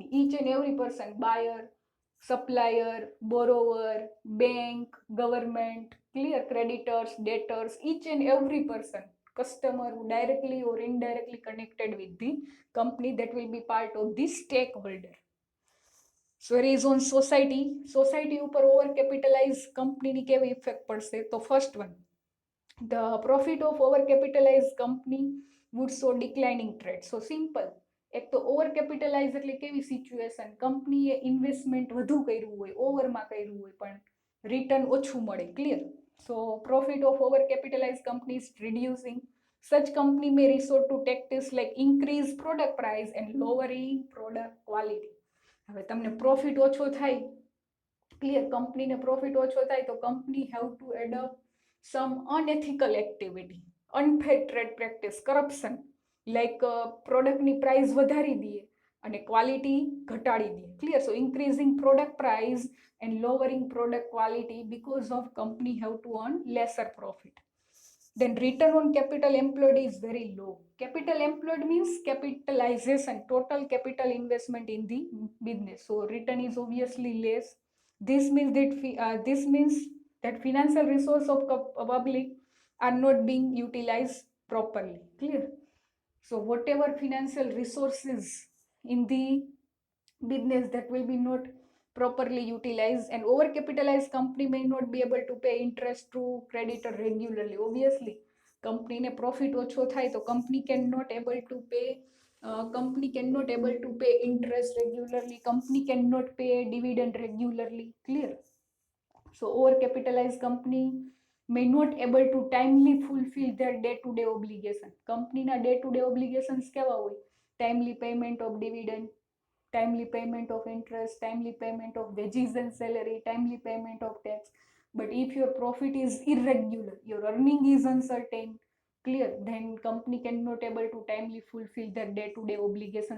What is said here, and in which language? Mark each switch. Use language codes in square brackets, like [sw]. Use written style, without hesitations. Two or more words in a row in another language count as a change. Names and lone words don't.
[en] Each and every person, buyer, supplier, borrower, bank, government. Clear? Creditors, debtors, each and every person, customer who directly or indirectly connected with the company, that will be part of the stakeholder. So it is on society. Society [gu] ઉપર ઓવર કેપિટલાઇઝ કંપનીની કેવી ઇફેક્ટ પડશે? તો [en] first one, the profit of overcapitalized company would show declining trend. So simple, [gu] એક તો [en] over capitalize [gu] એટલે કેવી સિચ્યુએશન? કંપનીએ ઇન્વેસ્ટમેન્ટ વધુ કર્યું હોય, ઓવરમાં કર્યું હોય, પણ રિટર્ન ઓછું મળે. ક્લિયર? [en] So profit of overcapitalized companies reducing. Such company may resort to tactics like increase product price and lowering product quality. [gu] હવે તમને પ્રોફિટ ઓછો થાય, ક્લિયર, કંપનીને પ્રોફિટ ઓછો થાય તો કંપની [en] have to adopt some unethical activity, unfair trade practice, corruption, like [gu] પ્રોડક્ટની પ્રાઇસ વધારી દઈએ અને ક્વોલિટી ઘટાડી દઈએ. ક્લિયર? [en] so increasing product price and lowering product quality because of company have to earn lesser profit. Then return on capital employed is very low. Capital employed means capitalization, total capital investment in the business. So return is obviously less. This means that financial resources of public are not being utilized properly. Clear? So whatever financial resources in the business, that will be not properly utilized, and overcapitalized company may not be able to pay interest to creditor regularly. Obviously company ne profit [gu] ઓછો થાય તો [en] company cannot able to pay interest regularly, company cannot pay dividend regularly. Clear? So overcapitalized company may not able to timely fulfill their day-to-day obligation. [gu] કંપનીના [en] day-to-day obligations [gu] કેવા હોય? [en] Timely payment of dividend, timely payment of interest, timely payment of wages and salary, timely payment of tax. But if your profit is irregular, your earning is uncertain, clear, then company cannot able to timely fulfill their day-to-day obligations.